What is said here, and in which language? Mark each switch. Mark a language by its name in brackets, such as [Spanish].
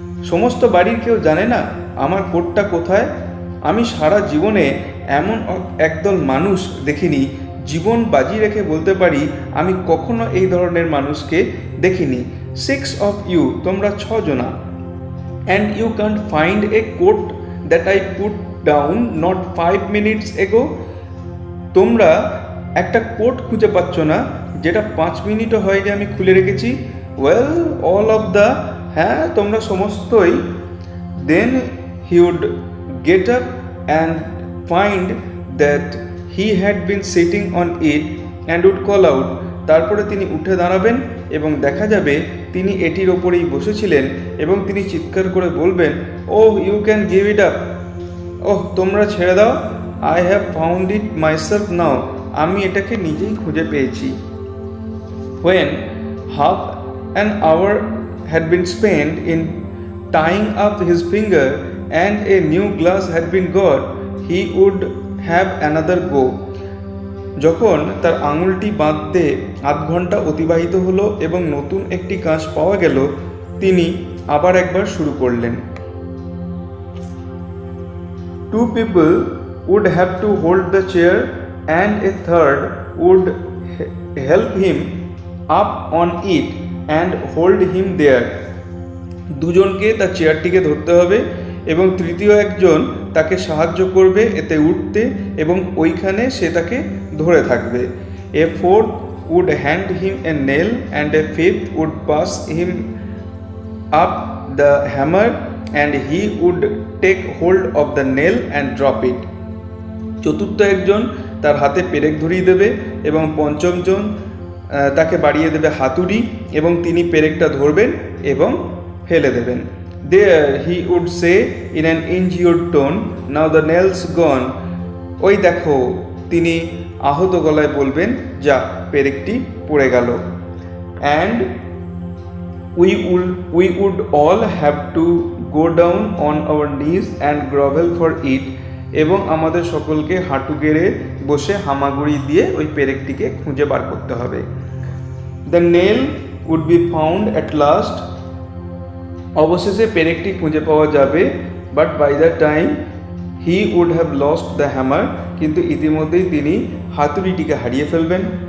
[Bangla] সমস্ত বাড়ির কেউ জানে না আমার কোটটা কোথায়? আমি সারা জীবনে এমন একদল মানুষ দেখিনি, জীবন বাজি রেখে বলতে পারি আমি কখনো এই ধরনের মানুষকে দেখিনি। [English] 6 of you, [Bangla] তোমরা 6 জনা। [English] And you can't find a coat that I put down not 5 minutes ago. [Bangla] তোমরা একটা কোট খুঁজে পাচ্ছ না যেটা 5 মিনিটও হয়নি আমি খুলে রেখেছি। [English] well all of the, [Bangla] হ্যাঁ তোমরা সমস্তই। [English] then he would get up and find that he had been sitting on it and would call out, [Bangla] তারপরে তিনি উঠে দাঁড়াবেন এবং দেখা যাবে তিনি এটির ওপরেই বসেছিলেন এবং তিনি চিৎকার করে বলবেন, [English] oh you can give it up, [Bangla] ওহ তোমরা ছেড়ে দাও, [English] I have found it myself now, [Bangla] আমি এটাকে নিজেই খুঁজে পেয়েছি। [English] When half an hour had been spent in tying up his finger and a new glass had been got, he would have another go. [Bangla] যখন তার আঙুলটি বাঁধতে আধ ঘন্টা অতিবাহিত হলো এবং নতুন একটি কাঁচ পাওয়া গেল, তিনি আবার একবার শুরু করলেন। [English] Two people would have to hold the chair and a third would help him up on it and hold him there. [Bangla] দুজনকে তার চেয়ারটিকে ধরতে হবে এবং তৃতীয় একজন তাকে সাহায্য করবে এতে উঠতে এবং ওইখানে সে তাকে ধরে থাকবে। [English] A fourth would hand him a nail and a fifth would pass him up the hammer and he would take hold of the nail and drop it. [Bangla] চতুর্থ একজন তার হাতে পেরেক ধরিয়ে দেবে এবং পঞ্চমজন তাকে বাড়িয়ে দেবে হাতুড়ি এবং তিনি পেরেকটা ধরবেন এবং ফেলে দেবেন। [English] There he would say in an injured tone, now the nail's gone. [Bangla] ওই দেখো, তিনি আহত গলায় বলবেন, যা পেরেকটি পড়ে গেল। [English] And we would all have to go down on our knees and grovel for it. [Bangla] এবং আমাদের সকলকে হাঁটু গেড়ে বসে হামাগুড়ি দিয়ে ওই পেরেকটিকে খুঁজে বার করতে হবে। [English] the nail would be found at last, [Bangla] অবশেষে পেরেকটি খুঁজে পাওয়া যাবে। [English] but by the time he would have lost the hammer, [Bangla] কিন্তু ইতিমধ্যেই তিনি হাতুড়িটিকে হারিয়ে ফেলবেন।